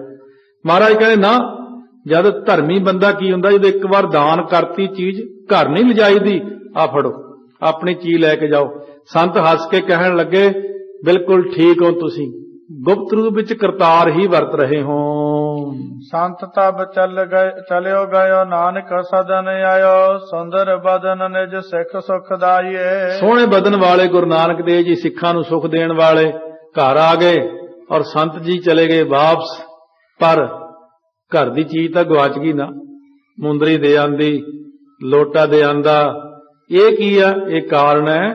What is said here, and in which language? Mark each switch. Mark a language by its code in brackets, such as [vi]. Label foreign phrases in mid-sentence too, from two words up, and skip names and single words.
[pa] ਮਹਾਰਾਜ ਕਹਿੰਦੇ ਨਾ, ਜਦ ਧਰਮੀ ਬੰਦਾ ਕੀ ਹੁੰਦਾ, ਜਦੋਂ ਇੱਕ ਵਾਰ ਦਾਨ ਕਰਤੀ ਚੀਜ਼ ਘਰ ਨਹੀਂ ਲਿਜਾਈਦੀ, ਆ ਫੜੋ ਆਪਣੀ ਚੀਜ਼ ਲੈ ਕੇ ਜਾਓ। ਸੰਤ ਹੱਸ ਕੇ ਕਹਿਣ ਲੱਗੇ, ਬਿਲਕੁਲ ਠੀਕ ਹੋ ਤੁਸੀਂ, ਗੁਪਤ ਰੂਪ ਵਿੱਚ ਕਰਤਾਰ ਹੀ ਵਰਤ ਰਹੇ ਹੋ। [hi] संत तब चलियो गयो नानक सदन आयो सुंदर बदन निज सिख सुख दाइए। [pa] ਸੋਹਣੇ ਬਦਨ ਵਾਲੇ ਗੁਰੂ ਨਾਨਕ ਦੇਵ ਜੀ ਸਿੱਖਾਂ ਨੂੰ ਸੁਖ ਦੇਣ ਵਾਲੇ ਘਰ ਆ ਗਏ, ਔਰ ਸੰਤ ਜੀ ਚਲੇ ਗਏ ਵਾਪਸ। ਪਰ ਘਰ ਦੀ ਚੀਜ਼ ਤਾਂ ਗਵਾਚ ਗਈ ਨਾ, ਮੁੰਦਰੀ ਦੇ ਆਂਦੀ, ਲੋਟਾ ਦੇ ਆਂਦਾ। ਇਹ ਕੀ ਆ? ਇਹ ਕਾਰਨ ਹੈ।